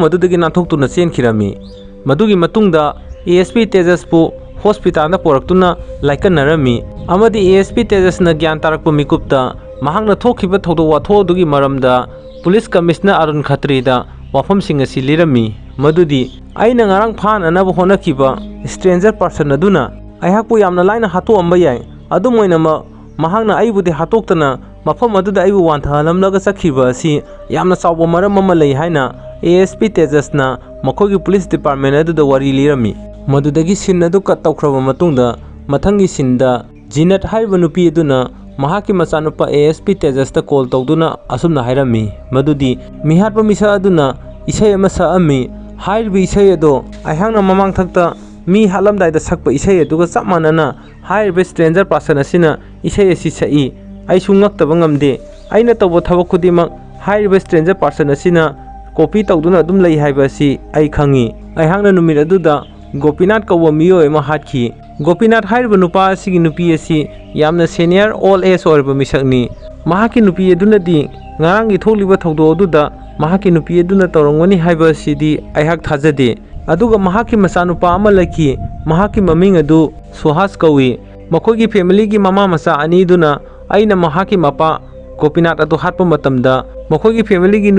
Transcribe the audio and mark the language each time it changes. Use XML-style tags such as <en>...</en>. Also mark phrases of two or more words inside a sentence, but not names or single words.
<mni>adudagi nanthoktuna chenkhirami madugi matungda ASP Tejas pu hospital na poraktuna laikanarami amadi ASP Tejas na gyan tarakpa mikupta mahakna thokhiba thodo wathodugi maramda</mni> <en>police commissioner</en> <mni>Arun Khatri da wafamsing asi lirami madudi aina ngarang phan anaba honakiba</mni> <en>stranger person</en> <mni>aduna aihakpu yamna laina hato amba yai adu moinama mahakna aibudi hatoktana mafam aduda aibu wanthalamlaga sakhiba asi yamna chawba maram ama lei haina ASP Tejas na makhogi</mni> <en>police department</en> <mni>aduda wari lirami madudagi sin adu kat tawkhraba matungda mathangi sinda Jinat haiba nupi aduna mahaki machanupa ASP Tejas ta call tawduna asumna hairami madudi mihatpa misa aduna isai ama sa ami hairbi isai ado aihangna mamang thakta mi halamdai da sakpa isai aduga chapmanana hairbe stranger person asina isai asi sai aisu ngaktaba ngamde aina tawba thabak khudimak hairbe</mni> <en>stranger person</en> <mni>asina copy tawduna adum lei haiba asi ai khangi aihangna numit aduda Gopinath kawa miyo ema hatkhi Gopinath hairba nupa asigi nupi asi yamna</mni> <en>senior all age</en> <mni>oirba misakni mahaki nupi adunadi ngarangi tholiba thawdo aduda mahaki nupi aduna tawrangwani haiba asidi aihak thajade aduga mahaki machanupa ama laki mahaki maming adu Suhas kawi makhogi family gi mama macha ani duna aina mahaki mapa Gopinath adu hatpa matamda makhogi family gi</mni>